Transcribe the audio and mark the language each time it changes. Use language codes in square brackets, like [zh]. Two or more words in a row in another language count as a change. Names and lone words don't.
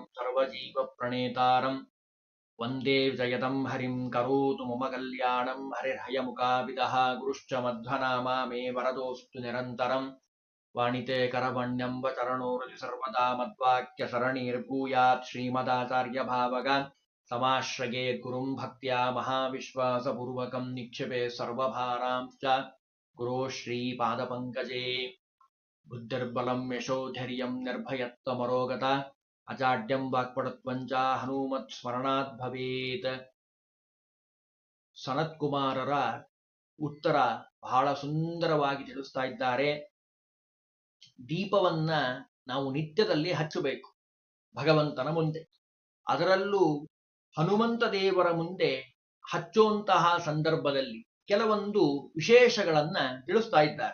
[sa] सर्वजीवप्रणेतारम् वन्दे विजयदं हरिं करोतु मम कल्याणं हरिर्हयमुखाविदः गुरुश्च मध्वनामा मे वरदोऽस्तु निरन्तरम् वाणिते करवण्यं वचरणोरति सर्वदा मद्वाक्यसरणीर्भूयात् श्रीमदाचार्यभावगा समाश्रये गुरुं भक्त्या महाविश्वासपूर्वकं निक्षिपे सर्वभारांश्च गुरो श्रीपादपङ्कजे। बुद्धिर्बलं यशोधैर्यं निर्भयत्वमरोगता अजाड्यं वाक्पटुत्वञ्च ಹನುಮತ್ಸ್ಮರಣಾತ್ ಭವೇತ್. [kn] ಸನತ್ ಕುಮಾರರ ಉತ್ತರ ಬಹಳ ಸುಂದರವಾಗಿ ತಿಳಿಸ್ತಾ ಇದ್ದಾರೆ. ದೀಪವನ್ನ ನಾವು ನಿತ್ಯದಲ್ಲಿ ಹಚ್ಚಬೇಕು ಭಗವಂತನ ಮುಂದೆ, ಅದರಲ್ಲೂ ಹನುಮಂತ ದೇವರ ಮುಂದೆ ಹಚ್ಚುವಂತಹ ಸಂದರ್ಭದಲ್ಲಿ ಕೆಲವೊಂದು ವಿಶೇಷಗಳನ್ನ ತಿಳಿಸ್ತಾ ಇದ್ದಾರೆ.